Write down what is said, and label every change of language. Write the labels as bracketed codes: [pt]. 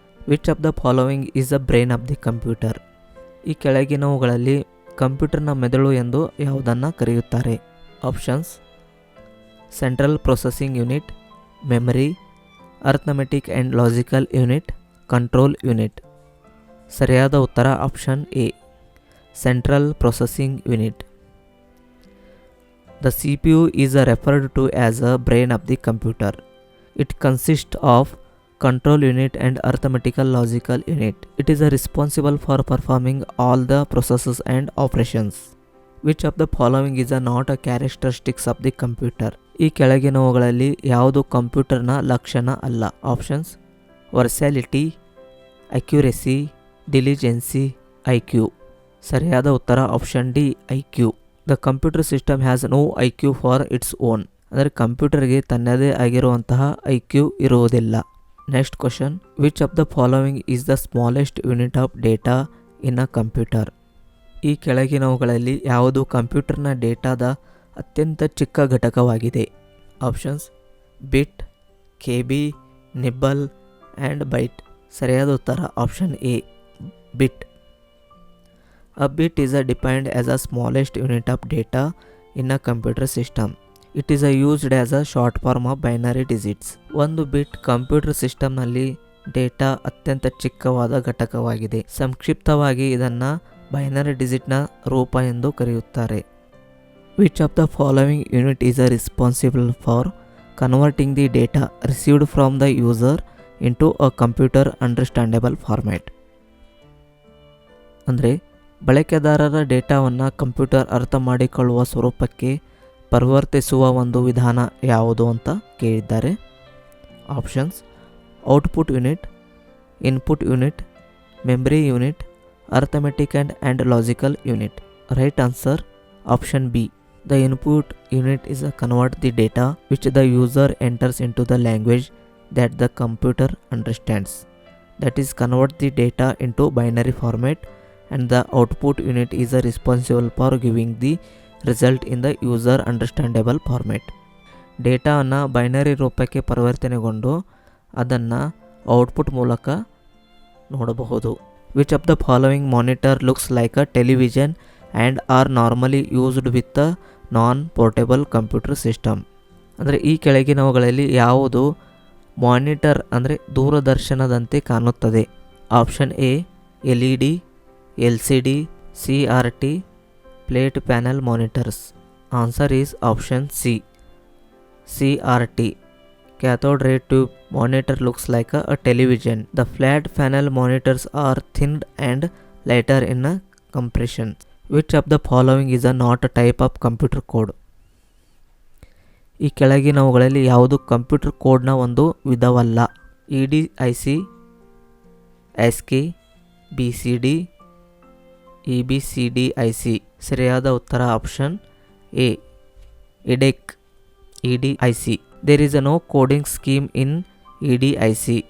[en] Which of the following is the brain of the computer? [kn] ಈ ಕೆಳಗಿನವುಗಳಲ್ಲಿ ಕಂಪ್ಯೂಟರ್ನ ಮೆದುಳು ಎಂದು ಯಾವುದನ್ನು ಕರೆಯುತ್ತಾರೆ? [en] Options: central processing unit, memory, arithmetic and logical unit, control unit. [kn] ಸರಿಯಾದ ಉತ್ತರ option A, central processing unit. [en] The CPU is referred to as a brain of the computer. It consists of control unit and arithmetical logical unit. It is responsible for performing all the processes and operations. Which of the following is not a characteristics of the computer? [kn] ಈ ಕೆಳಗಿನವುಗಳಲ್ಲಿ ಯಾವುದು ಕಂಪ್ಯೂಟರ್ನ ಲಕ್ಷಣ ಅಲ್ಲ? [en] Options: versatility, accuracy, diligence, IQ. [kn] ಸರಿಯಾದ ಉತ್ತರ [en] Option D, IQ. The computer system has no IQ for its own. [kn] ಅಂದರೆ ಕಂಪ್ಯೂಟರ್ಗೆ ತನ್ನದೇ ಆಗಿರುವಂತಹ IQ ಇರುವುದಿಲ್ಲ. [en] Next question: which of the following is the smallest unit of data in a computer? [kn] ಈ ಕೆಳಗಿನವುಗಳಲ್ಲಿ ಯಾವುದು ಕಂಪ್ಯೂಟರ್ನ ಡೇಟಾದ ಅತ್ಯಂತ ಚಿಕ್ಕ ಘಟಕವಾಗಿದೆ? [en] Options: bit, KB, nibble and byte. [kn] ಸರಿಯಾದ ಉತ್ತರ option A, bit. [en] A bit is defined as a smallest unit of data in a computer system. It is used as a short form of binary digits. [kn] ಒಂದು ಬಿಟ್ computer ಸಿಸ್ಟಮ್ನಲ್ಲಿ data ಅತ್ಯಂತ ಚಿಕ್ಕವಾದ ಘಟಕವಾಗಿದೆ. ಸಂಕ್ಷಿಪ್ತವಾಗಿ ಇದನ್ನು binary ಡಿಜಿಟ್ನ ರೂಪ ಎಂದು ಕರೆಯುತ್ತಾರೆ. [en] Which of the following unit is responsible for converting the data received from the user into a computer understandable format? [kn] ಅಂದರೆ ಬಳಕೆದಾರರ ಡೇಟಾವನ್ನು ಕಂಪ್ಯೂಟರ್ ಅರ್ಥ ಮಾಡಿಕೊಳ್ಳುವ ಸ್ವರೂಪಕ್ಕೆ ಪರಿವರ್ತಿಸುವ ಒಂದು ವಿಧಾನ ಯಾವುದು ಅಂತ ಕೇಳಿದ್ದಾರೆ. [en] Options: output unit, input unit, memory unit, arithmetic and logical unit. Right answer option B. The input unit is convert the data which the user enters into the language that the computer understands. That is, convert the data into binary format, and the output unit is responsible for giving the result in the user understandable format. [kn] ಡೇಟಾವನ್ನು binary ರೂಪಕ್ಕೆ ಪರಿವರ್ತನೆಗೊಂಡು ಅದನ್ನು output ಮೂಲಕ ನೋಡಬಹುದು. [en] Which of the following monitor looks like a television and are normally used with a non portable computer system? [kn] ಅಂದರೆ ಈ ಕೆಳಗಿನವುಗಳಲ್ಲಿ ಯಾವುದು monitor ಅಂದರೆ ದೂರದರ್ಶನದಂತೆ ಕಾಣುತ್ತದೆ? [en] Option A, LED, LCD, CRT, plate panel monitors. Answer is option C, CRT. Cathode ray tube monitor looks like a television. The flat panel monitors are thinned and lighter in a compression. Which of the following is not a type of computer code? [kn] ಈ ಕೆಳಗಿನವುಗಳಲ್ಲಿ ಯಾವುದು computer ಕೋಡ್ನ ಒಂದು ವಿಧವಲ್ಲ? [en] EDIC, ASCII, BCD, EBCDIC. [kn] ಸರಿಯಾದ ಉತ್ತರ option A, EDIC. [en] There is no coding scheme in EDIC.